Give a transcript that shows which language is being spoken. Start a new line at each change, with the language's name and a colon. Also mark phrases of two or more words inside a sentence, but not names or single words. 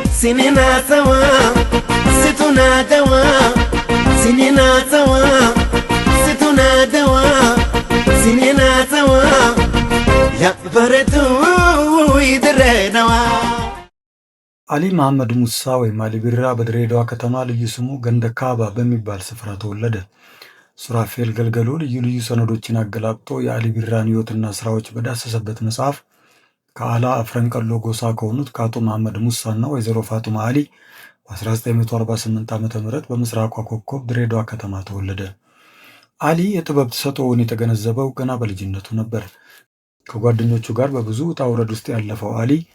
Arabic: سنينا سوا ستنا دوا سنينا سوا ستنا دوا سنينا سوا يا بردو يدرنوا
Amharic: አሊ መሐመድ ሙሳ ወይም አሊ ቢራ በድሬዳዋ ከተማ ልዩ ስሙ ገንደካባ በሚባል ስፍራ ተወለደ። ሱራፌል ገልገሎ ልዩ ልዩ ሰነዶችን አገላብጦ የአሊ ቢራን ሕይወትና ስራዎች በዳሰሰበት መጽሐፍ ከአላ አፍረንቀሎ ጎሳ ከሆኑት ከአቶ መሐመድ ሙሳና ወይዘሮ ፋጡማ አሊ በ1948 ዓ.ም በምስራቋ ኮከብ ድሬዳዋ ከተማ ተወለደ። አሊ የጥበብ ተሰጥኦውን የተገነዘበው ገና በልጅነቱ ነበር። ከጓደኞቹ ጋር በብዙ ውጣ ውረድ ውስጥ ያለፈው አሊ